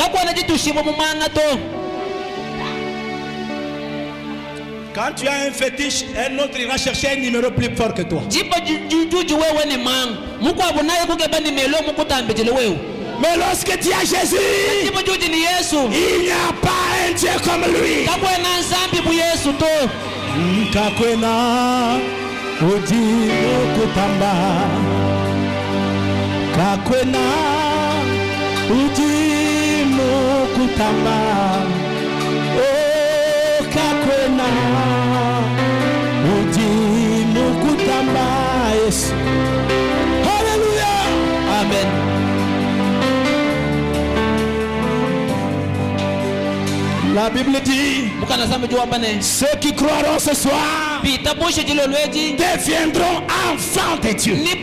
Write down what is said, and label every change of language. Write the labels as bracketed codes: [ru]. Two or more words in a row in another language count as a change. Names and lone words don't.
[fr] Quand tu as un fétiche, un autre ira chercher un numéro plus fort que toi. Mais lorsque tu as Jésus, il n'y a pas un Dieu comme lui. [lu] Kakwena ujimo kutamba, kakwena ujimo kutamba, oh kakwena ujimo kutamba, yes. [fr] Hallelujah, amen. La Bible dit, ceux qui croiront ce soir deviendront enfants de Dieu.